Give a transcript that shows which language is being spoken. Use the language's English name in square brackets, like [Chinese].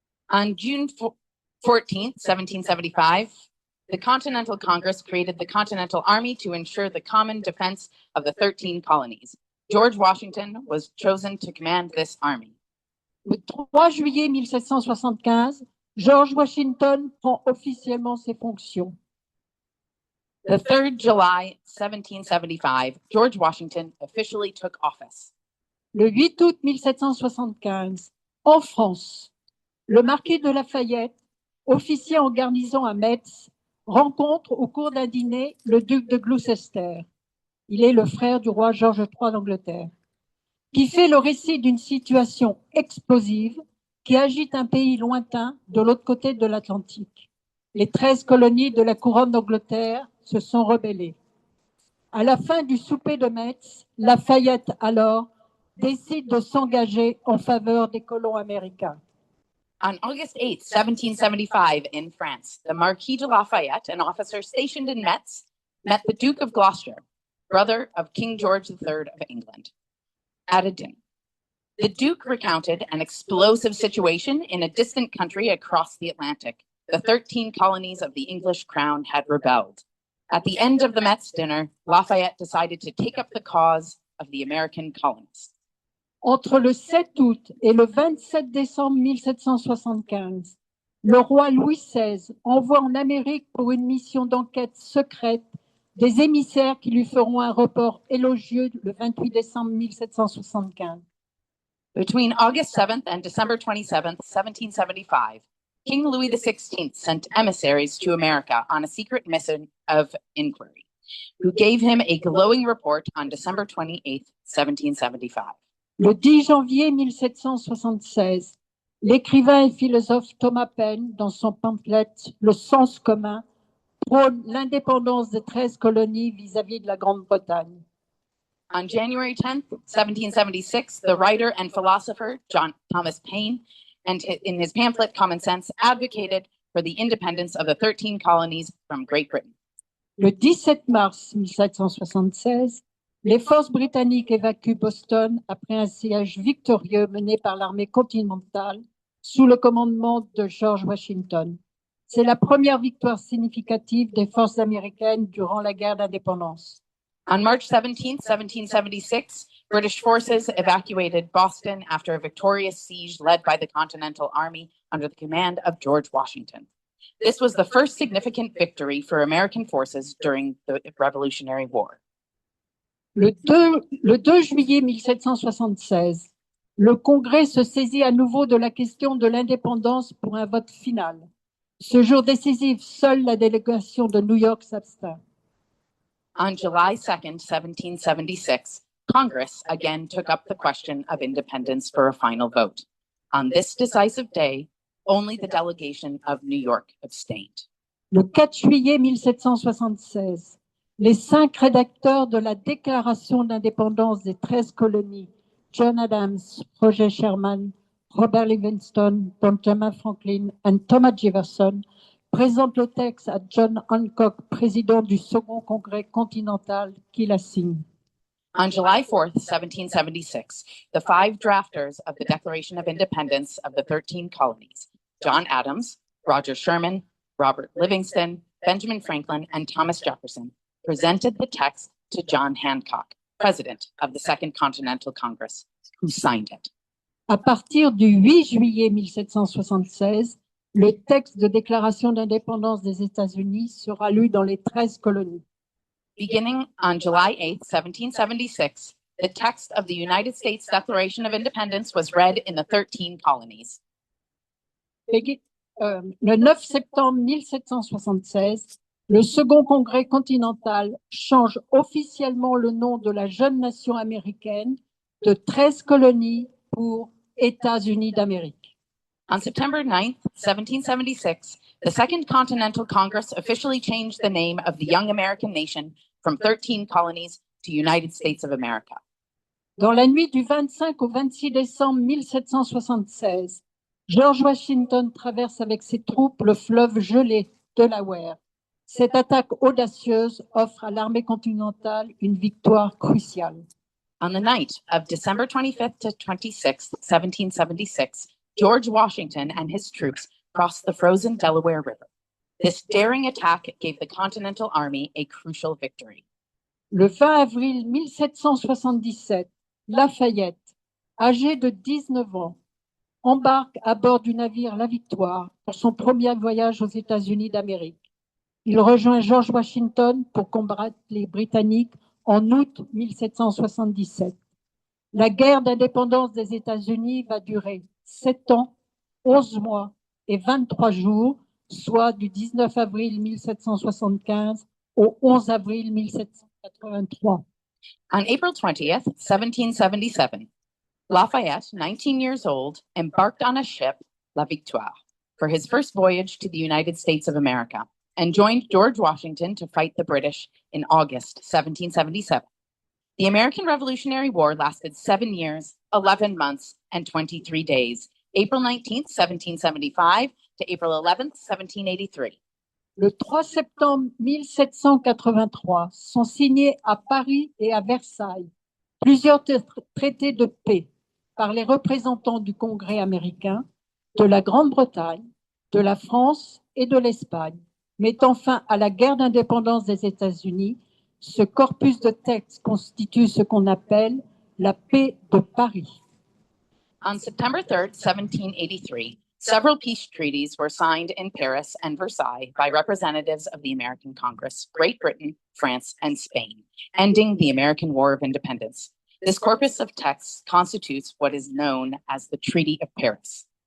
[English] On June 14th, 1775, The Continental Congress created the Continental Army to ensure the common defense of the 13 colonies. George Washington was chosen to command this army. [French] Le 3 juillet 1775, George Washington prend officiellement ses fonctions. [English] The 3rd July 1775, George Washington officially took office. [French] Le 8 août 1775, en France, le marquis de Lafayette, officier en garnison à Metz, rencontre au cours d'un dîner le duc de Gloucester. Il est le frère du roi George III d'Angleterre, qui fait le récit d'une situation explosive qui agite un pays lointain de l'autre côté de l'Atlantique. Les 13 colonies de la couronne d'Angleterre se sont rebellées. À la fin du souper de Metz, Lafayette alors décide de s'engager en faveur des colons américains. [English] On August 8, 1775, in France, the Marquis de Lafayette, an officer stationed in Metz, met the Duke of Gloucester, brother of King George III of England, at a dinner. The Duke recounted an explosive situation in a distant country across the Atlantic. The 13 colonies of the English crown had rebelled. At the end of the Metz dinner, Lafayette decided to take up the cause of the American colonists. [French] Entre le 7 août et le 27 décembre 1775, le roi Louis XVI envoie en Amérique pour une mission d'enquête secrète des émissaires qui lui feront un report élogieux le 28 décembre 1775. [English] Between August 7th and December 27th, 1775, King Louis XVI sent emissaries to America on a secret mission of inquiry, who gave him a glowing report on December 28th, 1775. [French] Le 10 janvier 1776, l'écrivain et philosophe Thomas Paine, dans son pamphlet « Le sens commun », prône l'indépendance des 13 colonies vis-à-vis de la Grande-Bretagne. [English] On January 10th, 1776, the writer and philosopher John Thomas Paine, and in his pamphlet Common Sense, advocated for the independence of the 13 colonies from Great Britain. [French] Le 17 mars 1776, les forces britanniques évacuent Boston après un siège victorieux mené par l'armée continentale sous le commandement de George Washington. C'est la première victoire significative des forces américaines durant la guerre d'indépendance. [English] On March 17th, 1776, British forces evacuated Boston after a victorious siege led by the Continental Army under the command of George Washington. This was the first significant victory for American forces during the Revolutionary War. [French] Le 2 juillet 1776, le Congrès se saisit à nouveau de la question de l'indépendance pour un vote final. Ce jour décisif, seule la délégation de New York s'abstint. [English] On July 2nd, 1776, Congress again took up the question of independence for a final vote. On this decisive day, only the delegation of New York abstained. [French] Le 4 juillet 1776, les 5 rédacteurs de la Déclaration d'indépendance des 13 colonies, John Adams, Roger Sherman, Robert Livingston, Benjamin Franklin et Thomas Jefferson, présentent le texte à John Hancock, président du Second Congrès continental, qui la signe. [English] On July 4th, 1776, the 5 drafters of the Declaration of Independence of the 13 colonies, John Adams, Roger Sherman, Robert Livingston, Benjamin Franklin, and Thomas Jefferson, presented the text to John Hancock, president of the Second Continental Congress, who signed it. [French] À partir du 8 juillet 1776, le texte de déclaration d'indépendance des États-Unis sera lu dans les 13 colonies. [English] Beginning on July 8th, 1776, the text of the United States Declaration of Independence was read in the 13 colonies. [French] Le 9 septembre 1776, le Second Congrès continental change officiellement le nom de la jeune nation américaine de 13 colonies pour États-Unis d'Amérique. [English] On September 9th, 1776, the Second Continental Congress officially changed the name of the young American nation from 13 colonies to United States of America. [French] Dans la nuit du 25 au 26 décembre 1776, George Washington traverse avec ses troupes le fleuve gelé Delaware. Cette attaque audacieuse offre à l'armée continentale une victoire cruciale. [English] On the night of December 25th to 26th, 1776, George Washington and his troops crossed the frozen Delaware River. This daring attack gave the Continental Army a crucial victory. [French] Le 20 avril 1777, Lafayette, âgé de 19 ans, embarque à bord du navire La Victoire pour son premier voyage aux États-Unis d'Amérique. Il rejoint George Washington pour combattre les Britanniques en août 1777. La guerre d'indépendance des États-Unis va durer 7 ans, 11 mois et 23 jours, soit du 19 avril 1775 au 11 avril 1783. [English] On April 20th, 1777, Lafayette, 19 years old, embarked on a ship, La Victoire, for his first voyage to the United States of America, and joined George Washington to fight the British in August 1777. The American Revolutionary War lasted 7 years, 11 months, and 23 days, April 19th, 1775 to April 11th, 1783. [French] Le 3 septembre 1783 sont signés à Paris et à Versailles plusieurs traités de paix par les représentants du Congrès américain, de la Grande-Bretagne, de la France et de l'Espagne, mettant fin à la guerre d'indépendance des États-Unis. Ce corpus de textes constitue ce qu'on appelle la paix de Paris. [English] On September 3rd, 1783, several peace treaties were signed in Paris and Versailles by representatives of the American Congress, Great Britain, France, and Spain, ending the American War of Independence. This corpus of texts constitutes what is known as the Treaty of Paris.